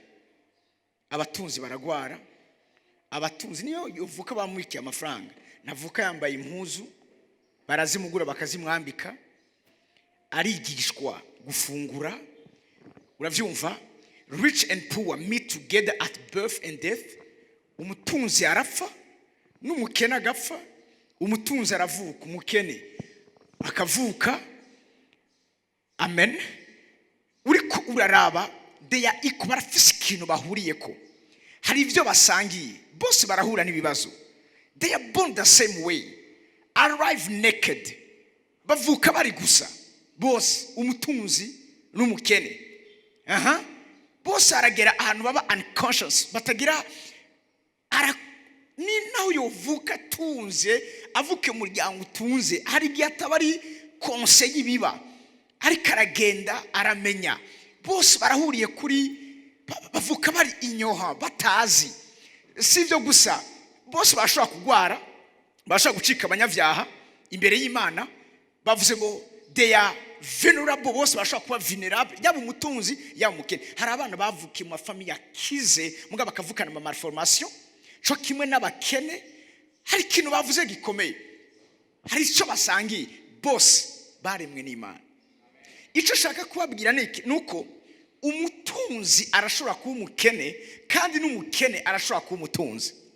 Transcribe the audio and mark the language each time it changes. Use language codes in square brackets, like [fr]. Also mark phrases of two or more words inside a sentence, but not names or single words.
[rn] Abatunzi baragwara, abatunzi niyo uvuka bamwikiye amafaranga, navuka yambaye impuzu barazimugura bakazimwambika, arigishwa gufungura. Uravyumva? [en] Rich and poor meet together at birth and death. [rn] Umutunzi arapfa n'umukene agapfa. Umutunzi aravuka, umukene akavuka. Amen. Uriko uraraba deya iko barafise ikintu bahuriyeko. Hari ivyo basangiye, bose barahura n'ibibazo. [en] They are born the same way, arrive naked. [rn] Bavuka bari gusa bose, umutunzi n'umukene. Bose aragera ahantu baba unconscious, batagira ni naho yovuka tunze avuke mu muryango utunze hari igihe ataba ari konse y'ibiba ariko aragenda aramenya bose barahuriye kuri bavuka bari inyoha batazi sivyo gusa bose bashobora kugwara bashobora gucika abanyavyaha imbere y'Imana bavuze ngo [en] they are vulnerable [rn] bose bashobora kuba vulnerable yaba umutunzi yaba umukene hari abana bavukiye mu mafamiye akize mugabo bakavukana ama malformation cyo kimwe n'abakene hari ikintu bavuze gikomeye hari icyo basangiye bose baremwe n'Imana icyo shaka kubabwira nuko umutunzi arashobora kuba umukene kandi n'umukene arashobora kuba umutunzi